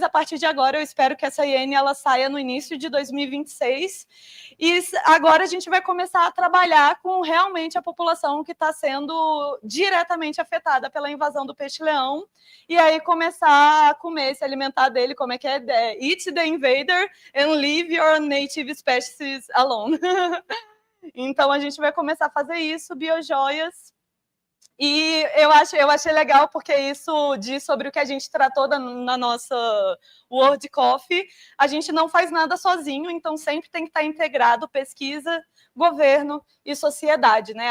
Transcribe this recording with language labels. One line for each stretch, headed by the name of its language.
Portuguese: A partir de agora, eu espero que essa IN ela saia no início de 2026, e agora a gente vai começar a trabalhar com realmente a população que está sendo diretamente afetada pela invasão do peixe-leão, e aí começar a comer, se alimentar dele, como é que é?
English: Eat the invader and leave your native species alone.
Portuguese: Então, a gente vai começar a fazer isso, biojoias. E eu achei legal, porque isso diz sobre o que a gente tratou na nossa World Coffee. A gente não faz nada sozinho, então sempre tem que estar integrado pesquisa, governo e sociedade, né?